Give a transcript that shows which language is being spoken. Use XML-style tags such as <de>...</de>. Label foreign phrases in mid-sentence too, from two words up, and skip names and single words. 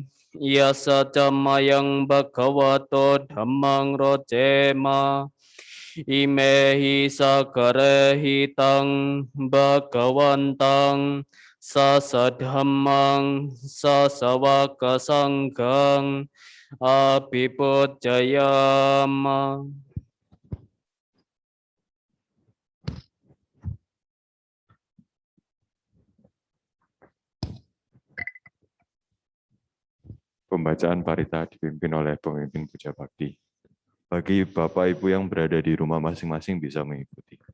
<pi>Yasa camayang Bhagavato dhammang rojema. Imehi sakarehi tang Bhagawantang sasadhammang sasawaka sanggang abhipujayama.</pi> <id>Pembacaan parita dipimpin oleh pemimpin puja bakti. Bagi Bapak Ibu yang berada di rumah masing-masing bisa mengikuti.</id>